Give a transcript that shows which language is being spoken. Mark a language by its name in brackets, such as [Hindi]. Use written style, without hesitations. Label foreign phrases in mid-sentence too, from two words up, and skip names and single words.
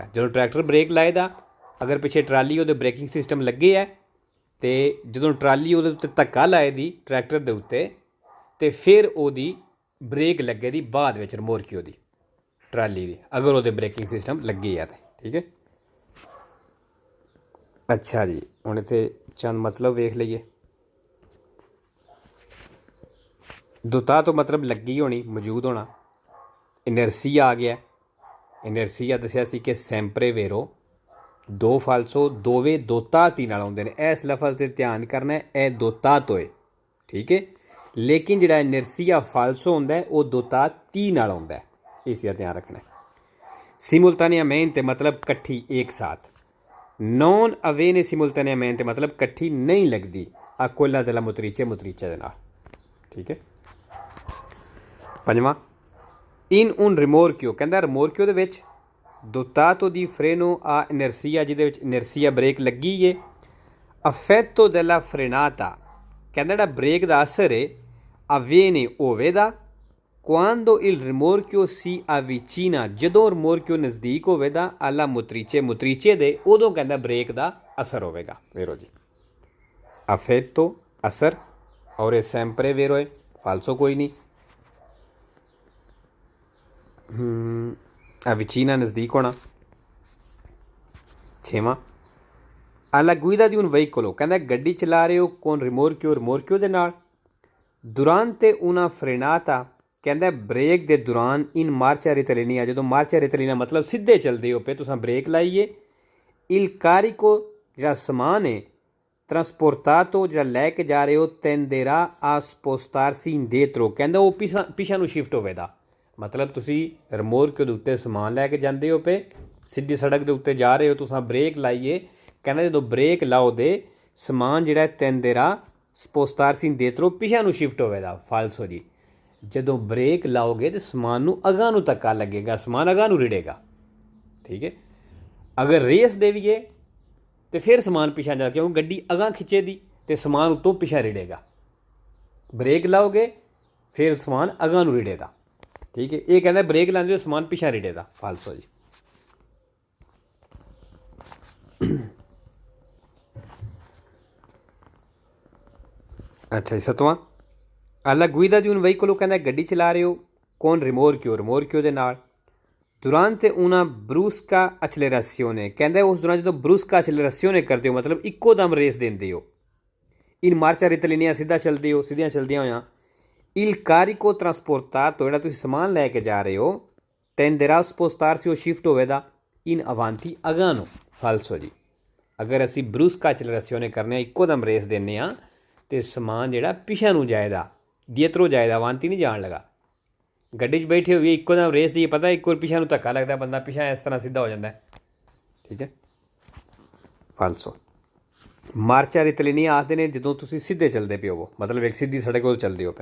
[Punjabi] ਜਦੋਂ ਟਰੈਕਟਰ ਬ੍ਰੇਕ ਲਾਏ ਦਾ, ਅਗਰ ਪਿੱਛੇ ਟਰਾਲੀ ਉਹਦੇ ਬ੍ਰੇਕਿੰਗ ਸਿਸਟਮ ਲੱਗੇ ਹੈ, ਅਤੇ ਜਦੋਂ ਟਰਾਲੀ ਉਹਦੇ ਉੱਤੇ ਧੱਕਾ ਲਾਏ ਦੀ ਟਰੈਕਟਰ ਦੇ ਉੱਤੇ, ਅਤੇ ਫਿਰ ਉਹਦੀ ਬ੍ਰੇਕ ਲੱਗੇ ਦੀ ਬਾਅਦ ਵਿੱਚ ਰਿਮੋਰਕਿਓ ਦੀ ਟਰਾਲੀ ਦੀ, ਅਗਰ ਉਹਦੇ ਬ੍ਰੇਕਿੰਗ ਸਿਸਟਮ ਲੱਗੇ ਆ ਤਾਂ। ਠੀਕ ਹੈ, ਅੱਛਾ ਜੀ। ਹੁਣ ਇੱਥੇ ਚੰਦ ਮਤਲਬ ਵੇਖ ਲਈਏ। dotato ਮਤਲਬ ਲੱਗੀ ਹੋਣੀ, ਮੌਜੂਦ ਹੋਣਾ। ਇਨਰਸੀਆ ਆ ਗਿਆ। ਇਨਰਸੀਆ ਦੱਸਿਆ ਸੀ ਕਿ [Italian] sempre vero, [Punjabi] ਦੋ ਫਾਲਸੋ ਦੋਵੇਂ ਦੋਤਾਤੀ ਨਾਲ ਆਉਂਦੇ ਨੇ। ਇਸ ਲਫ਼ਜ਼ 'ਤੇ ਧਿਆਨ ਕਰਨਾ, ਇਹ dotato ਹੈ। ਠੀਕ ਹੈ, ਲੇਕਿਨ ਜਿਹੜਾ ਇਨਰਸੀਆ ਫਾਲਸੋ ਹੁੰਦਾ ਉਹ dottati ਨਾਲ ਆਉਂਦਾ, ਇਸ ਦਾ ਧਿਆਨ ਰੱਖਣਾ। simultaneamente ਮਤਲਬ ਇਕੱਠੀ, ਇੱਕ ਸਾਥ। [Italian] non avviene simultaneamente [Punjabi] ਮਤਲਬ ਇਕੱਠੀ ਨਹੀਂ ਲੱਗਦੀ ਆ [Italian] quella della motrice [Punjabi] ਦੇ ਨਾਲ। ਠੀਕ ਹੈ, ਪੰਜਵਾਂ [Italian] in un rimorchio, [Punjabi] ਕਹਿੰਦਾ ਰਿਮੋਰਕਿਓ ਦੇ ਵਿੱਚ [Italian] dotato di freno a inersia, [Punjabi] ਜਿਹਦੇ ਵਿੱਚ ਇਨਰਸੀਆ ਬ੍ਰੇਕ ਲੱਗੀ ਹੈ। [Italian] effetto della frenata, [Punjabi] ਕਹਿੰਦਾ ਜਿਹੜਾ ਬ੍ਰੇਕ ਦਾ ਅਸਰ ਹੈ avviene ਹੋਵੇਗਾ [Italian] quando il rimorchio si avvicina, [Punjabi] ਜਦੋਂ ਰਿਮੋਰਕਿਓ ਨਜ਼ਦੀਕ ਹੋਵੇਗਾ [Italian] alla motrice [Punjabi] ਦੇ, ਉਦੋਂ ਕਹਿੰਦਾ ਬ੍ਰੇਕ ਦਾ ਅਸਰ ਹੋਵੇਗਾ। ਵੇਰੋ ਜੀ effetto ਅਸਰ, ਔਰ ਇਹ [Italian] sempre vero [Punjabi] ਹੈ, ਫਾਲਸੋ ਕੋਈ ਨਹੀਂ। avvicina ਨਜ਼ਦੀਕ ਹੋਣਾ। [Italian] ਛੇਵਾਂ alla guida di un veicolo, [Punjabi] ਕਹਿੰਦਾ ਗੱਡੀ ਚਲਾ ਰਹੇ ਹੋ con ਰਿਮੋਰਕਿਓ ਦੇ ਨਾਲ। [Italian] durante una frenata, [Punjabi] ਕਹਿੰਦਾ ਬ੍ਰੇਕ ਦੇ ਦੌਰਾਨ [Italian] in marcia retilínea, [Punjabi] ਜਦੋਂ [Italian] marcia retilínea [Punjabi] ਮਤਲਬ ਸਿੱਧੇ ਚੱਲਦੇ ਹੋ ਪਏ, ਤੁਸੀਂ ਬ੍ਰੇਕ ਲਾਈਏ। [Italian] il carico, [Punjabi] ਜਿਹੜਾ ਸਮਾਨ ਹੈ trasportato, ਜਿਹੜਾ ਲੈ ਕੇ ਜਾ ਰਹੇ ਹੋ [Italian] tenderà a spostarsi indietro, [Punjabi] ਕਹਿੰਦਾ ਉਹ ਪਿਛਾਂ ਨੂੰ ਸ਼ਿਫਟ ਹੋਵੇਗਾ। ਮਤਲਬ ਤੁਸੀਂ ਰਿਮੋਰਕਿਓ ਦੇ ਉੱਤੇ ਸਮਾਨ ਲੈ ਕੇ ਜਾਂਦੇ ਹੋ ਪਏ, ਸਿੱਧੀ ਸੜਕ ਦੇ ਉੱਤੇ ਜਾ ਰਹੇ ਹੋ, ਤੁਸੀਂ ਬ੍ਰੇਕ ਲਾਈਏ, ਕਹਿੰਦਾ ਜਦੋਂ ਬ੍ਰੇਕ ਲਾਓ ਦੇ ਸਮਾਨ ਜਿਹੜਾ [Italian] tenderà spostarsi indietro, [Punjabi] ਪਿਛਾਂ ਨੂੰ ਸ਼ਿਫਟ ਹੋਵੇਗਾ। ਫਾਲਸੋ ਜੀ, ਜਦੋਂ ਬ੍ਰੇਕ ਲਾਓਗੇ ਤਾਂ ਸਮਾਨ ਨੂੰ ਅਗਾਂਹ ਨੂੰ ਧੱਕਾ ਲੱਗੇਗਾ, ਸਮਾਨ ਅਗਾਂਹ ਨੂੰ ਰਿੜੇਗਾ। ਠੀਕ ਹੈ, ਅਗਰ ਰੇਸ ਦੇਵੀਏ ਅਤੇ ਫਿਰ ਸਮਾਨ ਪਿਛਾਂ ਜਾ, ਕਿਉਂਕਿ ਗੱਡੀ ਅਗਾਂਹ ਖਿੱਚੇ ਦੀ ਅਤੇ ਸਮਾਨ ਉੱਤੋਂ ਪਿਛਾਂ ਰਿੜੇਗਾ। ਬ੍ਰੇਕ ਲਾਓਗੇ ਫਿਰ ਸਮਾਨ ਅਗਾਂਹ ਨੂੰ ਰਿੜੇਗਾ। ਠੀਕ ਹੈ, ਇਹ ਕਹਿੰਦਾ ਬ੍ਰੇਕ ਲਾਉਂਦੇ ਹੋ ਸਮਾਨ ਪਿਛਾਂ ਰਿੜੇਗਾ। [Italian] ਫਾਲਸੋ [Punjabi] ਜੀ। ਅੱਛਾ ਜੀ, ਸੱਤਵਾਂ [Italian] alla guida di un veicolo, [Punjabi] ਕਹਿੰਦਾ ਗੱਡੀ ਚਲਾ ਰਹੇ ਹੋ con ਰਿਮੋਰਕਿਓ ਦੇ ਨਾਲ। [Italian] durante una brusca accelerazione, [Punjabi] ਕਹਿੰਦਾ ਉਸ ਦੌਰਾਨ ਜਦੋਂ [Italian] brusca accelerazione [Punjabi] ਕਰਦੇ ਹੋ ਮਤਲਬ ਇੱਕੋ ਦਮ ਰੇਸ ਦਿੰਦੇ ਹੋ। [Italian] in marcia retilínea, [Punjabi] ਸਿੱਧਾ ਚੱਲਦੇ ਹੋ, ਸਿੱਧੀਆਂ ਚੱਲਦਿਆਂ ਹੋਇਆਂ। [Italian] il carico trasportato, [Punjabi] ਜਿਹੜਾ ਤੁਸੀਂ ਸਮਾਨ ਲੈ ਕੇ ਜਾ ਰਹੇ ਹੋ [Italian] tenderà a spostarsi, [Punjabi] ਉਹ ਸ਼ਿਫਟ ਹੋਵੇਗਾ [Italian] in avanti, [Punjabi] ਅਗਾਂਹ ਨੂੰ। ਫਾਲਸੋ ਜੀ, ਅਗਰ ਅਸੀਂ [Italian] brusca accelerazione [Punjabi] ਕਰਨੇ ਆ, ਇੱਕੋ ਦਮ ਰੇਸ ਦਿੰਦੇ ਹਾਂ, ਅਤੇ ਸਮਾਨ ਜਿਹੜਾ ਪਿਛਾਂ ਨੂੰ ਜਾਏਗਾ, dietro ਜਾਏਗਾ, ਅਵਾਂਤੀ ਨਹੀਂ ਜਾਣ ਲੱਗਾ। ਗੱਡੀ 'ਚ ਬੈਠੇ ਹੋਈਏ ਇੱਕੋ ਦਮ ਰੇਸ ਦੀ ਪਤਾ, ਇੱਕ ਵਾਰ ਪਿਛਾਂ ਨੂੰ ਧੱਕਾ ਲੱਗਦਾ, ਬੰਦਾ ਪਿਛਾਂ ਇਸ ਤਰ੍ਹਾਂ ਸਿੱਧਾ ਹੋ ਜਾਂਦਾ। ਠੀਕ ਹੈ, ਫਾਲਸੋ। [Italian] marcia rettilinea [Punjabi] ਆਖਦੇ ਨੇ ਜਦੋਂ ਤੁਸੀਂ ਸਿੱਧੇ ਚੱਲਦੇ ਪਏ ਹੋਵੋ, ਮਤਲਬ ਇੱਕ ਸਿੱਧੀ ਸੜਕ ਉਹ ਚੱਲਦੇ ਹੋ ਪਏ।